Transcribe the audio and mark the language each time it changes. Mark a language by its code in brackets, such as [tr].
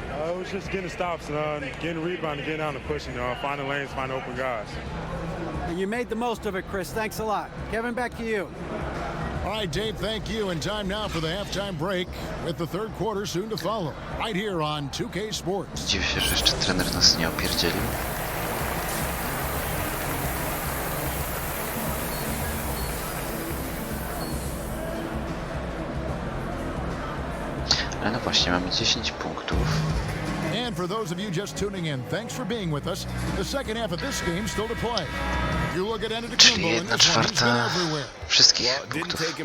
[en] It was just getting stops, getting rebounding, getting out and pushing, finding lanes, finding open guys. You made the most of it, Chris. Thanks a lot. Kevin, back to you. All right, Dave, thank you. And time now for the halftime break with the third quarter soon to follow. Right here on 2K Sports. [pl] Dziwię się, że jeszcze trener nas nie opierdzielił. Ale no właśnie, mamy 10 punktów. [en] And for those of you just tuning in, thanks for being with us. The second half of this game still to play. You look at [pl] Czyli 1/4 wszystkich punktów.